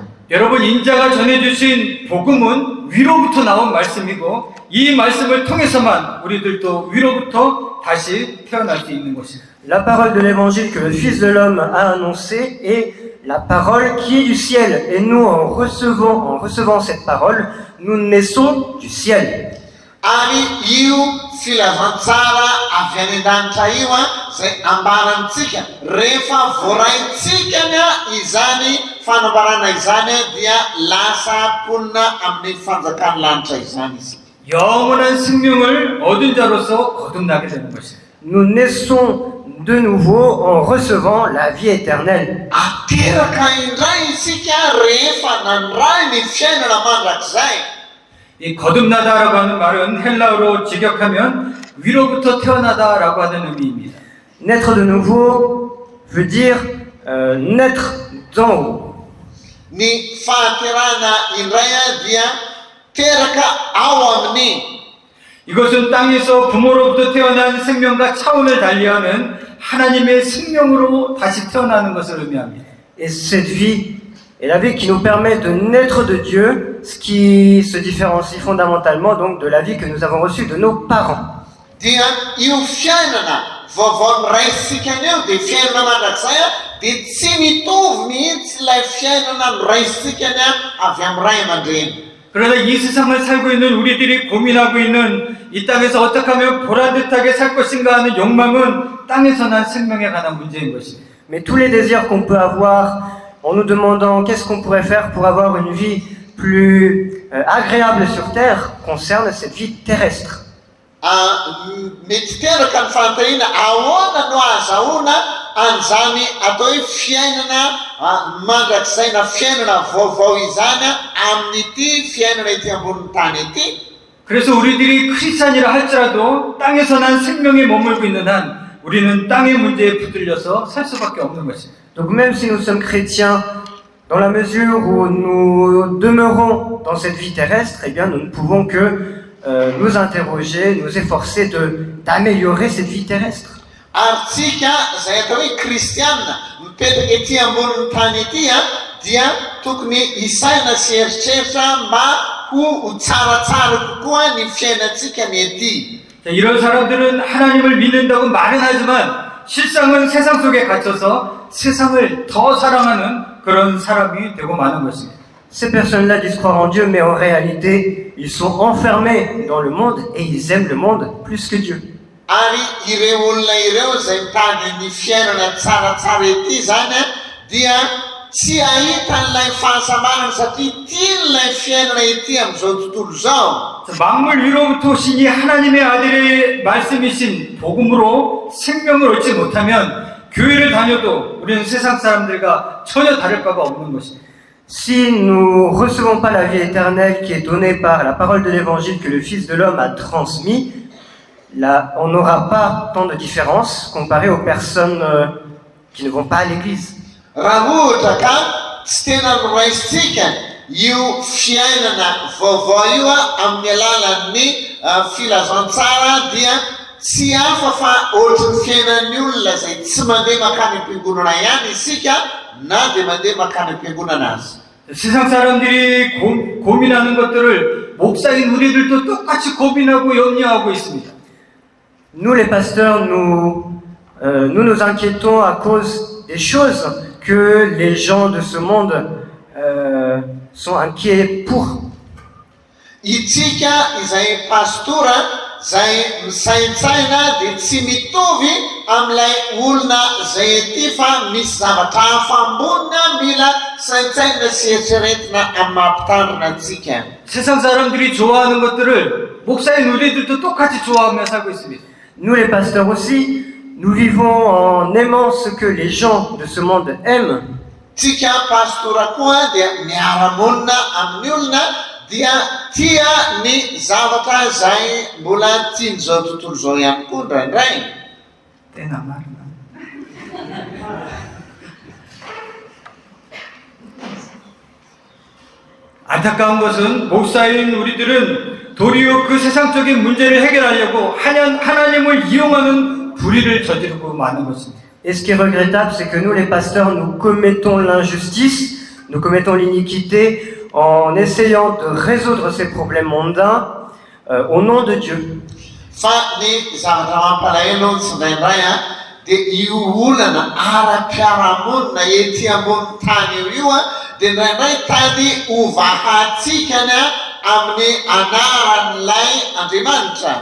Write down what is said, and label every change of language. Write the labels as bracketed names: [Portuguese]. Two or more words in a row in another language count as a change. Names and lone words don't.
[Korean] 여러분, 인자가 전해주신 복음은 위로부터 나온 말씀이고 이 말씀을 통해서만 우리들도 위로부터 다시 태어날 수 있는 것입니다. [French] La parole de l'évangile que le Fils de l'homme a annoncée est la parole qui est du ciel. Et nous, en recevant cette parole, nous naissons du ciel. [Malagasy] Ary io filazantsara avy any an-danitra io a zay ambarantsika rehefa voaraintsika ny a izany fanambarana izany a dia lasa ponina amin'ny fanjakany lanitra izany izy. [Korean] 영원한 생명을 얻은 자로서 거듭나게 되는 것입니다. [French] Nous naissons de nouveau en recevant la vie éternelle. [Malagasy] Ateraka indray isika rehefa nandray ny fiainana mandrakizay. [Korean] 이 거듭나다라고 하는 말은 헬라어로 직역하면 위로부터 태어나다라고 하는 의미입니다. [French] Naître de nouveau veut dire naître d'en haut. [Malagasy] Ny fahaterana indray a dia teraka ao amin'ny. [Korean] 이것은 땅에서 부모로부터 태어난 생명과 차원을 달리하는 하나님의 생명으로 다시 태어나는 것을 의미합니다. [French] Et cette vie est la vie qui nous permet de naître de Dieu, ce qui se différencie fondamentalement donc de la vie que nous avons reçue de nos parents. [Malagasy] Dia io fiainana vaovao raisitsika anio dia fiainana mandrakizay a dia tsy mitovy mihitsy ilay fiainana raisitsika any a avy amin'ny ray aman-dreny. [Korean] 그러나 이 세상을 살고 있는 우리들이 고민하고 있는 이 땅에서 어떻게 하면 보란듯하게 살 것인가 하는 욕망은 땅에서 난 생명에 관한 문제인 것입니다. [French] Mais tous les désirs qu'on peut avoir en nous demandant qu'est-ce qu'on pourrait faire pour avoir une vie plus agréable sur terre concernent cette vie terrestre. [Malagasy] Mety teraka ny fanontaniana ahoana no azahoana an'izany atao hoe fiainana mandrakizay na fiainana vaovao izany amin'ity fiainana ety ambonin'ny tany ety. [Korean] 그래서 우리들이 크리스찬이라 할지라도 땅에서 난 생명에 머물고 있는 한 우리는 땅의 문제에 붙들려서 살 수밖에 없는 것입니다. [French] Donc même si nous sommes chrétiens, dans la mesure où nous demeurons dans cette vie terrestre, eh bien nous ne pouvons que nous interroger, nous efforcer d'améliorer cette vie terrestre. [Malagasy] Ary tsika zay atao hoe kristianina mipetraka ety ambonin'ny tany ety dia tokony isaina sy eritreritra mba ho tsaratsara kokoa ny fiainantsika ny ety. [Korean] 자, 이런 사람들은 하나님을 믿는다고 말은 하지만 실상은 세상 속에 갇혀서 세상을 더 사랑하는 그런 사람이 되고 마는 것입니다. [French] Ces personnes-là disent croire en Dieu, mais en réalité, ils sont enfermés dans le monde et ils aiment le monde plus que Dieu. [Malagasy] Ary ireo olona ireo zay mitady ny fiainana tsaratsara ety zany dia tsy ahita n'ilay fahasambarana satria tian'ilay fiainana ety amin'izao tontolo izao. [Korean] 자, 만물 위로부터 오신 이 하나님의 아들의 말씀이신 복음으로 생명을 얻지 못하면 교회를 다녀도 우리는 세상 사람들과 전혀 다를 바가 없는 것입니다. [French] Si nous ne recevons pas la vie éternelle qui est donnée par la parole de l'évangile que le Fils de l'homme a transmis, là, on n'aura pas tant de différence comparé aux personnes qui ne vont pas à l'église. [Malagasy] Raha ohatra ka tsy tena noraisitsika io fiainana vaovao io amin'ny alalan'ny filazantsara dia tsy hafa fa ohatry ny fiainan'ny olona zay tsy mandeha makany am-piangonana ihany isika na dia mandeha makany am-piangonana azy. [Korean] 세상 사람들이 고민하는 것들을 목사인 우리들도 똑같이 고민하고 염려하고 있습니다. [French] Nous, les pasteurs, nous inquiétons à cause des choses que les gens de ce monde sont inquiets pour. [Malagasy] Itsika izay pastora zay misaintsaina dia tsy mitovy amin'ilay olona zay ety fa misy zavatra hafa ambonina mila saintsaina sy eritreretina amin'ny mampitandrina antsika. [Korean] 세상 사람들이 좋아하는 것들을 목사인 우리들도 똑같이 좋아하며 살고 있습니다. [French] Nous les pasteurs aussi, nous vivons en aimant ce que les gens de ce monde aiment. [Malagasy] Tsika pastora koa dia miara-monina amin'ny olona dia tia ny zavatra zay mbola tian'izao tontolo izao ihany koa indraindray. [Korean] 때나 말이나. 안타까운 것은 목사인 우리들은 도리어 그 세상적인 문제를 해결하려고 하나님을 이용하는 불의를 저지르고 마는 것입니다. [French] Et ce qui est regrettable, c'est que nous, les pasteurs, nous commettons l'injustice, nous commettons l'iniquité en essayant de résoudre ces problèmes mondains au nom de Dieu. [Malagasy] Fa ny zavatra mampalahelo tsirairay dia io olana ara-piarahamonina ety ambony tany io dia indraindray tany hovahatsikany amin'ny anaran'ilay Andriamanitra.